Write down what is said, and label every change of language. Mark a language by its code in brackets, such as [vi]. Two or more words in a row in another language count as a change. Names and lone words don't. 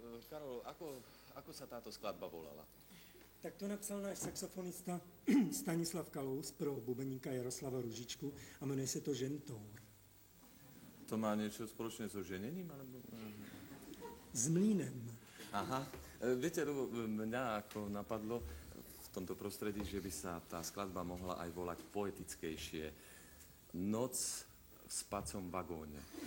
[sk] Karol, ako sa táto skladba volala? [cs] Tak to napsal náš saxofonista Stanislav Kalous pro bubeníka Jaroslava Ružičku a jmenuje se to Žentour. [sk] To má niečo spoločné so ženením? Alebo... [cs] S mlínem. Aha. [sk] Viete, mňa ako napadlo v tomto prostredí, že by sa tá skladba mohla aj volať poetickejšie. Noc v spacom vagóne.